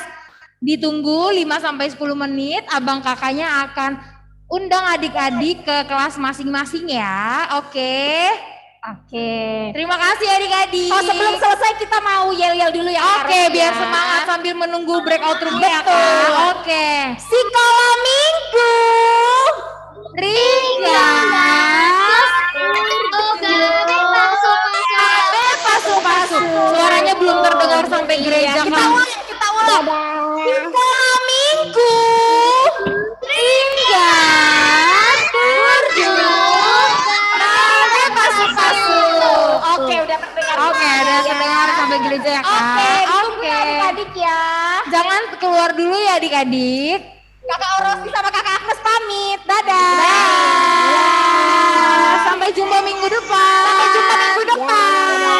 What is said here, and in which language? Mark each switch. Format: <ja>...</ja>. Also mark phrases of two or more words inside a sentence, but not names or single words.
<id>Ditunggu 5 sampai 10 menit, abang kakaknya akan undang adik-adik ke kelas masing-masing ya. Oke. Oke. Terima kasih adik-adik. Oh, sebelum selesai kita mau yel-yel dulu ya. Oke, Kak Res, biar ya. semangat sambil menunggu</id> <en>breakout room-</en> <id>nya ya, Betul. Kak. Oke. Sekolah minggu. Ringgas. Pasu-pasu. Suaranya belum terdengar sampai gereja, Kita Kak. ulang, kita ulang. Sekolah minggu. Ringgas. Pasu-pasu. Oke, udah terdengar. Oke, udah terdengar sampai gereja ya, Kak. Oke, ditunggu ya adik-adik ya. Jangan keluar dulu ya adik-adik. Kakak Orosi sama Kakak Agnes pamit. Dadah. Sampai jumpa minggu depan. Sampai jumpa minggu depan.</id>